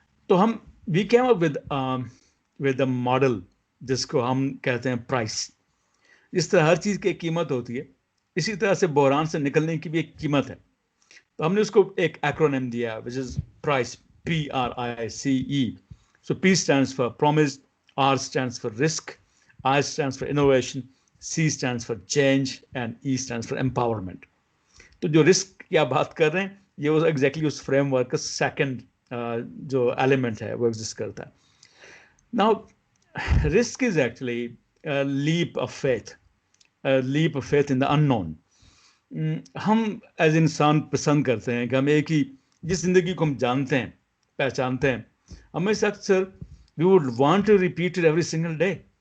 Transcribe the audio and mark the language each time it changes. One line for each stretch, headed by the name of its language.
Urdu: تو ہم
English: we came up with a model
Urdu: جس کو ہم کہتے ہیں پرائس. جس طرح ہر چیز کی ایک قیمت ہوتی ہے, اسی طرح سے بحران سے نکلنے کی بھی ایک قیمت ہے. تو ہم نے اس کو ایک ایکرونیم دیا وچ از price, PRICE.
English: So P stands for promise, R stands for risk, I stands for innovation, C stands for change and E stands for empowerment.
Urdu: تو جو رسک کی آپ بات کر رہے ہیں, یہ ایگزیکٹلی اس فریم ورک کا سیکنڈ جو ایلیمنٹ ہے وہ ایگزسٹ کرتا ہے.
English: Now risk is actually leap of faith, leap of faith in the unknown.
Urdu: ہم ایز انسان پسند کرتے ہیں کہ ہم ایک ہی جس زندگی کو ہم جانتے ہیں, پہچانتے ہیں, ہمیں سے اکثر
English: We would want to repeat it every single day.